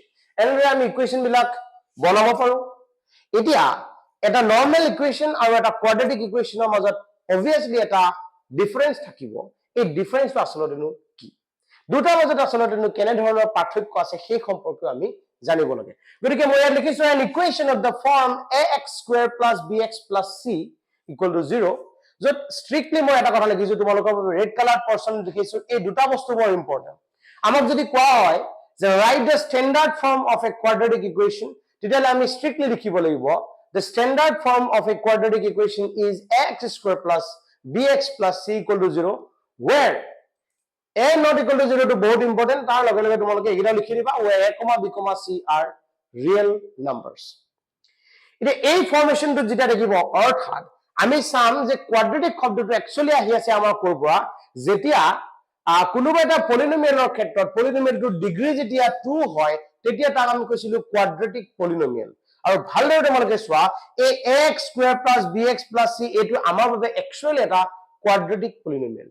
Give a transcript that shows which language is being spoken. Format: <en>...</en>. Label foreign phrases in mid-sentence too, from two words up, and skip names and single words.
<as>এনেদৰে আমি ইকুয়েশন বিলাক বনাব পাৰো। এতিয়া এটা</as> <en>normal equation</en> <as>আৰু এটা</as> <en>quadratic equation</en> <as>মাজত obviously এটা ডিফাৰেন্স থাকিব। এই ডিফাৰেন্সটো আসলতে কি? দুটাৰ মাজত আসলতে কেনে ধৰণৰ পাৰ্থক্য আছে সেই সম্পৰ্কে আমি জানিব লাগে। গতিকে মই ইয়াত লিখিছো</as> <en>an equation of the form ax² + bx + c = 0</en> <as>যত স্ট্ৰিক্টলি মই এটা কথা লিখিছো তোমালোকৰ</as> <en>red colour portion</en> <as>লিখিছো এই দুটা বস্তু বৰ ইম্পৰ্টেন্ট। আমাক যদি কোৱা হয় যে</as> <en>write the standard form of a quadratic equation</en> <as>তেতিয়ালে আমি স্ট্ৰিক্টলি লিখিব লাগিব</as> <en>the standard form of a quadratic equation is ax² + bx + c = 0 where a not equal to 0 to</en> <hi>बहुत important</hi> <as>তাৰ লগে লগে তোমালোকে এগিটা লিখি দিবা</as> <en>where a, b, c are real numbers.</en> <as>এটা এই ফৰ্মেশনটো যেটা দেখিব অৰ্থাৎ আমি চাম যে কোয়াড্রেটিক শব্দটো একচুয়ালি আহি আছে আমাৰ কৰবা যেতিয়া কোনোবা এটা পলিনোমিয়েলৰ ক্ষেত্ৰত পলিনোমিয়েলটোৰ ডিগ্ৰী যেতিয়া 2 হয় তেতিয়া তাক আমি কৈছিলো</as> <en>quadratic polynomial.</en> <as>আৰু ভালদৰে তোমালোকে চোৱা এই ax² + bx + c এটো আমাৰ বাবে একচুয়ালি এটা</as> <en>quadratic polynomial.</en>